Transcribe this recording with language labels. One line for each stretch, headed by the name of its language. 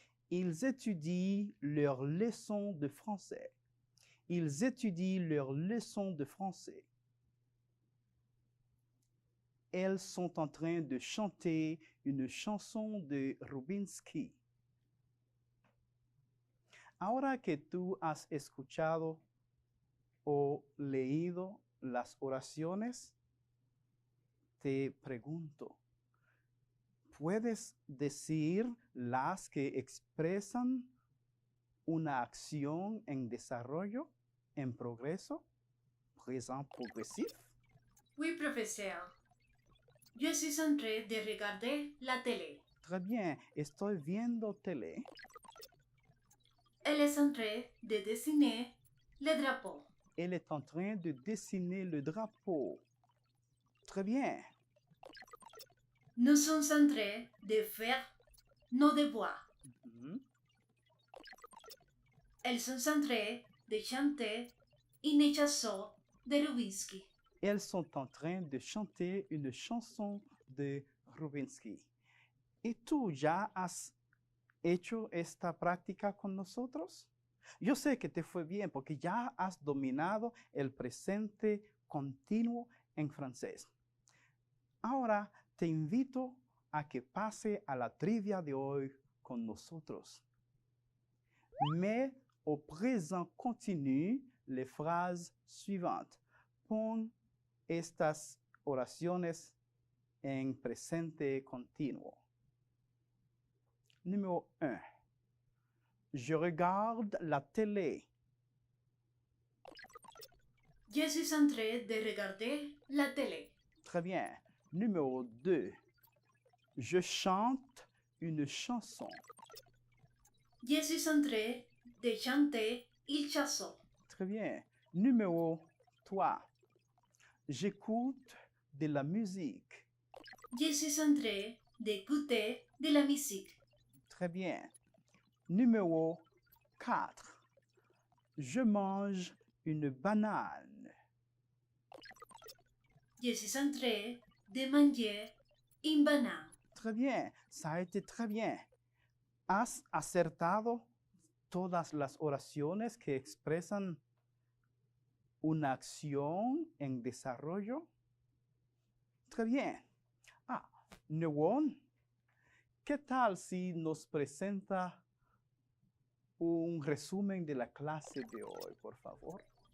French: Ils étudient leurs leçons de français. Ils étudient leurs leçons de français. Elles sont en train de chanter une chanson de Rubinsky.
Spanish: Ahora que tú has escuchado o leído las oraciones, te pregunto, ¿puedes decir las que expresan una acción en desarrollo, en progreso, présent progressif?
French: Oui, professeur. Je suis en train de regarder la télé. Très bien,
Spanish: estoy viendo tele.
French: Elle est en train de dessiner le drapeau. Elle est en train de dessiner le drapeau. Très bien. Nous sommes en train de faire nos devoirs. Elles sont en train de chanter une chanson de Rubinsky. Elles sont en train de chanter une chanson de Rubinsky.
Spanish: ¿Y tú ya has hecho esta práctica con nosotros? Yo sé que te fue bien porque ya has dominado el presente continuo en francés. Ahora te invito a que pase a la trivia de hoy con nosotros.
French: Mets au présent continu les phrases suivantes.
Spanish: Pon estas oraciones en presente continuo.
French: Numéro 1. Je regarde la télé. Je suis en train de regarder la télé. Très bien. Numéro 2. Je chante une chanson. Je suis en train de chanter une chanson. Très bien. Numéro 3. J'écoute de la musique. Je suis en train d'écouter de la musique. Très bien. Numéro 4. Je mange une banane. Je suis en train de manger une banane. Très bien. Ça a été très bien.
Spanish: ¿Has acertado todas las oraciones que expresan una acción en desarrollo?
French: Très bien.
Spanish: Newon, ¿qué tal si nos presenta un resumen de la clase de hoy, por favor?